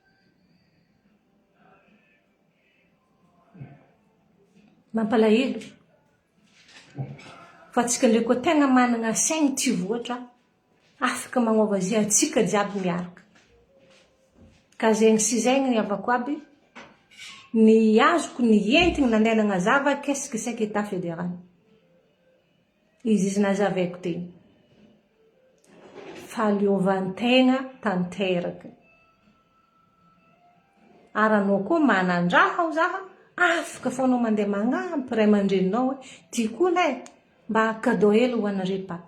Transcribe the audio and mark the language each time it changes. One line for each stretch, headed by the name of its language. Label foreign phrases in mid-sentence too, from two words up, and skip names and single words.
Malagasy: Mampalahelo. Fa tsika ndray koa tegna manana saigny tsy voatra, afaka magnova zay atsika jiaby miaraka. Ka zegny sy zegny ny avako aby, ny azoko ny entigny nandeha nagnazava
French: qu'est-ce que c'est qu'état fédéral.
Malagasy: Izy nazavaiko teny. Fahaleovantegna tanteraka. Ary anao koa manandraha ho zaha, afaka foanao mandeha magnampy ray aman-dreninao hoe tiako lay mba cadeau hely ho anare papa.